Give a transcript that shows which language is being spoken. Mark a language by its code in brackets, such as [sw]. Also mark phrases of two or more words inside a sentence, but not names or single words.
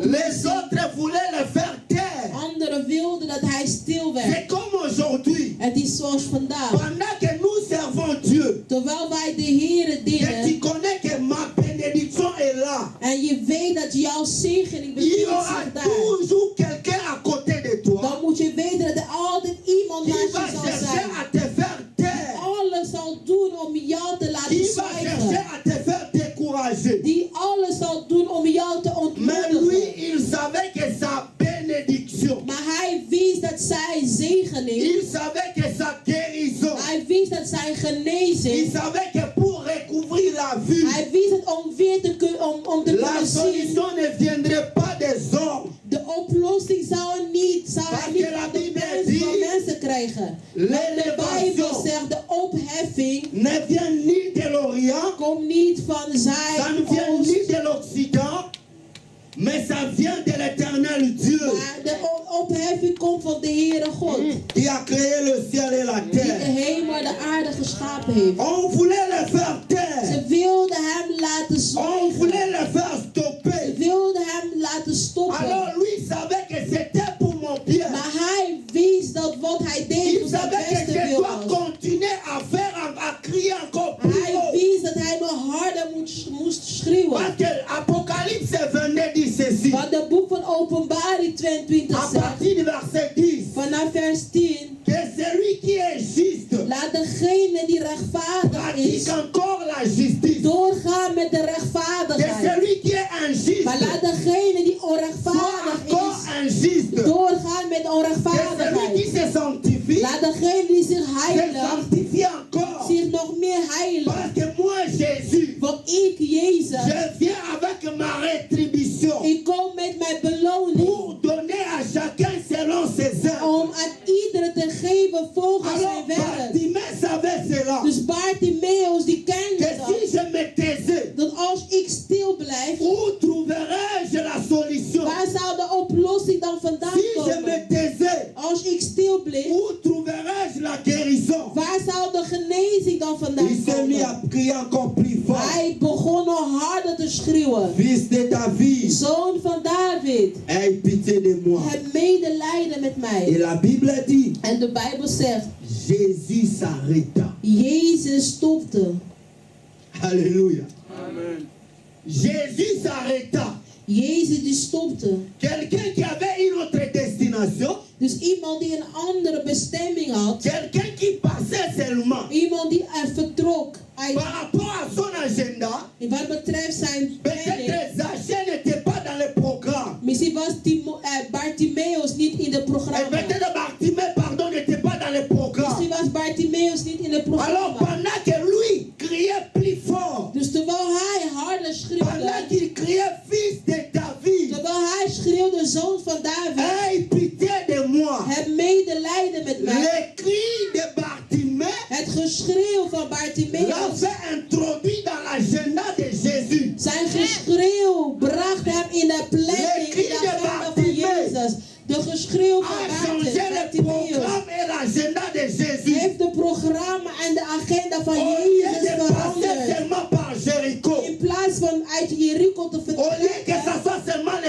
[nl] oplossing, [fr] autres voulaient le faire taire. [nl] anderen wilden dat hij stil werd. [fr] C'est comme aujourd'hui. [nl] Het is zoals vandaag. [fr] Pendant que nous servons Dieu, [nl] Terwijl wij de Heere [fr] et tu [nl] dienen [fr] connais que ma bénédiction est là, [nl] en je weet dat jouw zegening [fr] il y [nl] bevindt [fr] aura [nl] zich daar, [fr] toujours quelqu'un à côté de toi [nl] dan moet je weten dat er altijd iemand [fr] qui [nl] naast [fr] va [nl] je zal [fr] chercher [nl] zijn. [fr] à te faire taire, [nl] Alles zal doen om jou te laten [fr] qui va chercher [nl] zwijgen. [fr] à te faire décourager. [nl] Die alles zal doen om jou te [fr] Mais lui, [nl] ontmoedigen. [fr] il savait que sa bénédiction, [nl] Maar hij wist dat zijn zegening, [fr] il savait que sa guérison, [nl] hij wist dat zijn [fr] il [nl] genezing, [fr] savait que pour recouvrir la vue, [nl] hij wist het om weer te kunnen [fr] la [nl] zien. [fr] solution ne viendrait pas des hommes. [nl] De oplossing zou hij niet van de mensen krijgen. De Bijbel [fr] L'élévation [nl] zegt de opheffing [fr] ne vient ni de l'Orient, [nl] komt niet van [fr] ça ne vient [nl] Zuidoost. [fr] ni de l'Occident, mais ça vient de l'éternel Dieu [nl] Maar de opheffing komt van de Heere God. [fr] qui a créé le ciel et la [nl] Die de [fr] terre. [nl] hemel en de aarde geschapen heeft. [fr] On voulait le faire taire, [nl] Ze wilden hem laten [fr] on [nl] zwijgen. [fr] voulait le faire [nl] Ze [fr] stopper. [nl] wilden hem laten stoppen. [fr] Alors lui savait que c'était pour mon bien. [nl] Maar hij wist dat wat hij deed [fr] Il [nl] voor zijn [fr] savait que [nl] beste [fr] je [nl] wil [fr] dois [nl] was. [fr] continuer à faire, à crier encore plus [nl] Hij [fr] haut. [nl] wist dat hij nog harder moest schreeuwen. [fr] Parce que Apocalypse 22 dit ceci. [nl] Want het boek van Openbaring 22 [fr] À [nl] zegt, [fr] partir du verset 10, [nl] vanaf vers 10, [fr] que celui qui est juste [nl] laat degene die rechtvaardig is, [fr] pratique encore la justice. [nl] doorgaan met de [fr] Que [nl] rechtvaardigheid. [fr] celui qui est injuste [nl] Maar laat degene die [fr] soit [nl] onrechtvaardig [fr] encore [nl] is, [fr] injuste. [nl] doorgaan met [fr] Que celui qui [nl] onrechtvaardigheid. [fr] se sanctifie [nl] Laat degene die zich [fr] se [nl] heiligt, [fr] sanctifie encore. [nl] zich nog meer heiligt. [fr] Parce que moi, Jésus, [nl] Want ik, Jezus, [fr] je viens avec ma rétribution [nl] ik kom met mijn beloning [fr] pour donner à chacun selon ses œuvres. [nl] om aan iedereen te geven volgens [fr] Alors, [nl] zijn werk. [fr] Bartimée savait cela. [nl] Dus Bartimaeus die kende [fr] Que si [nl] dat. [fr] je me taisais, [nl] Dat als ik stil blijf, [fr] où trouverais-je la solution? [nl] waar zou de oplossing dan vandaan [fr] Si je me [nl] komen? [fr] taisais, [nl] Als ik stil bleef, [fr] où trouverais-je la guérison? [nl] waar zou de genezing dan [fr] Il [nl] vandaan [fr] s'est mis [nl] komen? [fr] à crier encore plus fort. [nl] Hij begon nog harder te schreeuwen. [fr] Fils de David, [nl] Zoon van David, [fr] aie pitié de moi. [nl] heb medelijden met [fr] Et [nl] mij. [fr] la Bible dit, [nl] En de Bijbel zegt, [fr] Jésus s'arrêta. [nl] Jezus stopte. [fr] Alléluia. [nl] Amen. [fr] Jésus s'arrêta. [nl] Jezus die stopte. [fr] Quelqu'un qui avait une autre destination, [nl] Dus iemand die een andere bestemming had. [fr] quelqu'un qui passait seulement [nl] Iemand die er vertrok. [fr] par rapport à son agenda, [nl] Wat betreft zijn [fr] peut-être [nl] planning. [fr] Zaché n'était pas dans le programme. [nl] Misschien was Bartimaeus niet in de [fr] Et [nl] programma. [fr] peut-être Bartimée, pardon, n'était pas dans le programme. [nl] Misschien was Bartimaeus niet in de [fr] Alors [nl] programma. [fr] pendant que lui criait plus fort, [nl] Dus terwijl hij harder [fr] pendant [nl] schreeuwde. [fr] qu'il criait fils de David, [nl] Terwijl hij schreeuwde, zoon van David. [fr] aie pitié de moi. [nl] Heb medelijden met mij. [fr] Le cri de Bartimée [nl] Het geschreeuw van Bartimaeus. [fr] l'avait introduit dans l'agenda de Jésus. [nl] Zijn geschreeuw bracht hem in de planning, in de agenda van Jezus. De geschreeuw [fr] A [nl] van [fr] changé le [nl] Bartimaeus [fr] programme et l'agenda de Jésus. [nl] heeft de programma en de agenda van [fr] Au lieu [nl] Jezus [fr] de passer [nl] veranderd. [fr] seulement par Jéricho, [nl] In plaats van uit Jericho te [fr] au lieu que [nl] vertrekken, [fr] ça soit seulement